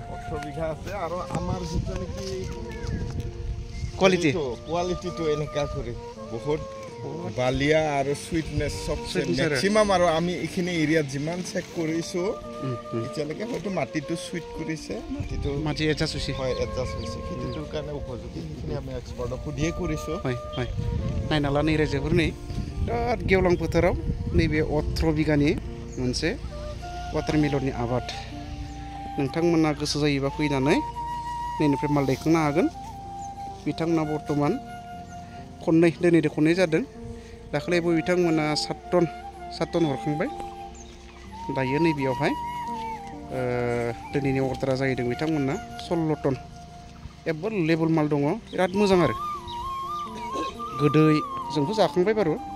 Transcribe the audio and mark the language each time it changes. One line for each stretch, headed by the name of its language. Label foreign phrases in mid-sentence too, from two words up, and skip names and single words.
Assamese: আছে আৰু আমাৰ যিটো নেকি কোৱালিটিটো এনেকা কৰি বহুত বালিয়া আৰু সুইটনেস সবচে ম্যাক্সিমাম আৰু আমি এখিনি এৰিয়া যিমান চেক কৰিছো এতিয়ালৈকে হয়তো মাটিটো সুইট কৰিছে মাটি এডজাস্ট হৈছে হয় এডজাস্ট হৈছে খেতিটোৰ কাৰণে উপযোগী এখিনি আমি এক্সপাৰ্টক সুধিয়ে কৰিছো হয় হয়
Bodo: নাইনালা नै रायजोफोरनि बिराद गेवलां फोथाराव नैबे 18 बिगानि मोनसे वाटारमेलननि आबाद नोंथांमोना गोसो जायोबा फैनानै नैनिफ्राय माल दैखांनो हागोन बिथांमोना बर्तमान दिनैदो खननै जादों दाखालिबो बिथांमोना 7 टन हरखांबाय दायो नैबेयावहाय दिनैनि अर्डारा जाहैदों बिथांमोना 16
English: ton available
Bodo: माल दङ बिराद मोजां आरो गोदै जोंबो जाखांबाय बारु